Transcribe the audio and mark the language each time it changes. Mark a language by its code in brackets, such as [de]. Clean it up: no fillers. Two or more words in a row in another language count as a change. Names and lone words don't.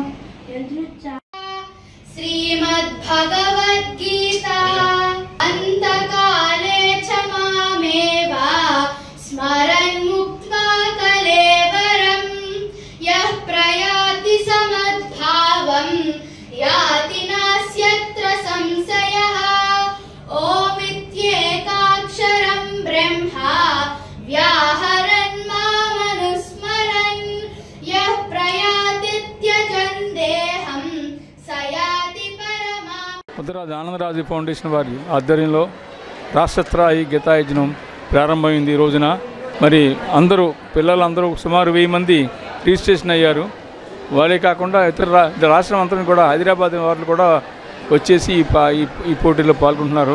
[sa] श्रीमद्भगवद्गीता अन्तकाले च मामेव स्मरन् मुक्त्वा कलेवरं यः प्रयाति समद्भावं याति नास्यत्र संशयः. ओमित्येकाक्षरं ब्रह्म व्याहरन् मामनुस्मरन् यः प्रयाति त्यजन् देहं स याति परमाम्. [te] ఉత్తరాది ఆనందరాజు ఫౌండేషన్ వారి ఆధ్వర్యంలో రాష్ట్ర స్థాయి గీతాయజ్ఞం ప్రారంభమైంది. ఈ రోజున మరి పిల్లలందరూ సుమారు 1000 మంది రిజిస్ట్రేషన్ అయ్యారు. వాళ్ళే కాకుండా ఇతర రాష్ట్రం అంతా కూడా హైదరాబాద్ వాళ్ళు కూడా వచ్చేసి ఈ పోటీలో పాల్గొంటున్నారు.